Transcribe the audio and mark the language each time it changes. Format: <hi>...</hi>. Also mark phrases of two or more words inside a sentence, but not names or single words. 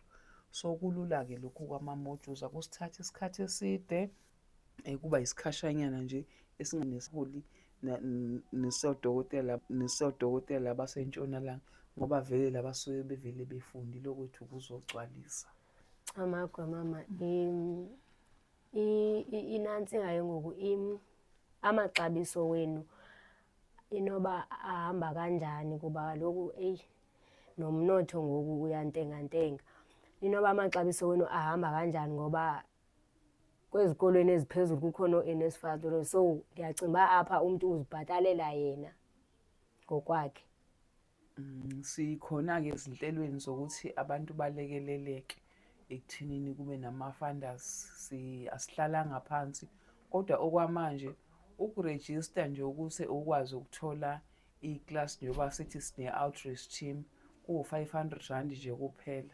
<zu>So kulula-ke lokhu kwama-modules, akusithathi isikhathi eside, kuba isikhashanyana nje esinganesiholi nesodokotela basentshonalanga, ngoba vele labasuke bevele befundile okwethu ukuzogcwalisa.</zu> <xh>Amagwe mama, inansinga ngoku amaxabiso wenu inoba ahamba kanjani, kuba kaloku nomnotho ngoku uyantengantenga. Inoba amaxabiso wenu ahamba kanjani ngoba kwezikolweni eziphezulu kukhona o-NSFAS, so ndiyacinga uba apha umntu uzibhatalela yena ngokwakhe.</xh> <zu>Sikhona-ke ezinhlelweni zokuthi abantu balekeleleke ekuthenini kube nama-funders. Asihlalanga phansi, kodwa okwamanje ukurejista nje ukuze ukwazi ukuthola iklasi njengoba sithi sine-outreach team kuwu-R500 nje kuphela.</zu>